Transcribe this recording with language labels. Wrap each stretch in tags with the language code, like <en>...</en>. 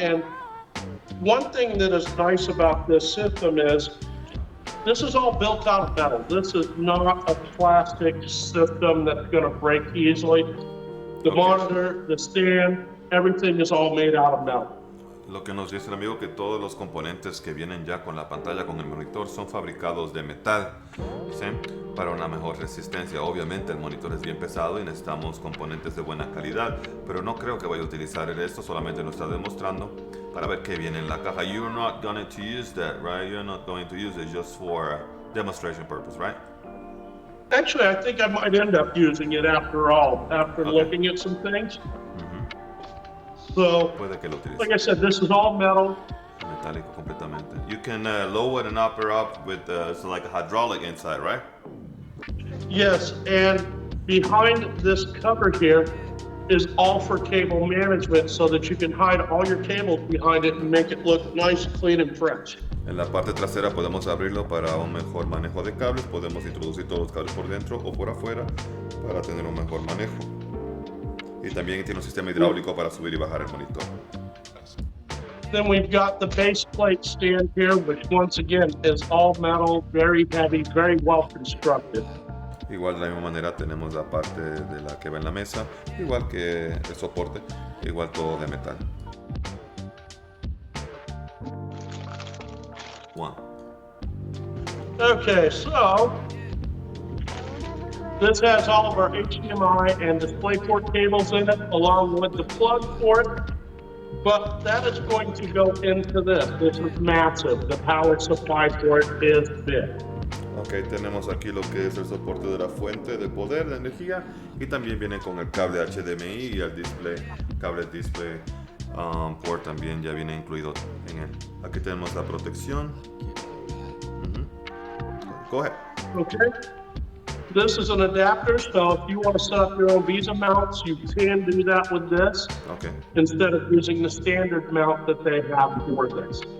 <en>And one thing that is nice about this system is this is all built out of metal. This is not a plastic system that's going to break easily. The monitor, the stand, everything is all made out of metal.</en> <es>Lo que nos dice el amigo que todos los componentes que vienen ya con la pantalla, con el monitor, son fabricados de metal, ¿sí? Para una mejor resistencia. Obviamente el monitor es bien pesado y necesitamos componentes de buena calidad, pero no creo que vaya a utilizar esto, solamente lo está demostrando para ver qué viene en la caja.</es> <en>You're not going to use that, right? You're not going to use it just for demonstration purpose, right? Actually, I think I might end up using it after all, after looking at some things. So,</en> <es>Puede que lo utilice.</es> <en>like I said, this is all metal.</en> <es>Metálico completamente.</es> <en>You can lower and upper up with so like a hydraulic inside, right? Yes, and behind this cover here is all for cable management so that you can hide all your cables behind it and make it look nice, clean, and fresh.</en> <es>En la parte trasera podemos abrirlo para un mejor manejo de cables. Podemos introducir todos los cables por dentro o por afuera para tener un mejor manejo. Y también tiene un sistema hidráulico para subir y bajar el monitor.</es> <en>Then we've got the base plate stand here, which once again is all metal, very heavy, very well constructed.</en> <es>Igual de la misma manera tenemos la parte de la que va en la mesa, igual que el soporte, igual todo de metal.</es> <en>One. Okay, so this has all of our HDMI and DisplayPort cables in it, along with the plug for it. But that is going to go into this. This is massive. The power supply for it is big.</en> <es>Ok, tenemos aquí lo que es el soporte de la fuente de poder de energía y también viene con el cable HDMI y el cable display port también ya viene incluido en él. Aquí tenemos la protección.</es> <en>Go ahead. Okay. This is an adapter, so if you want to set up your own Visa mounts, you can do that with this. Okay. Instead of using the standard mount that they have for this.</en>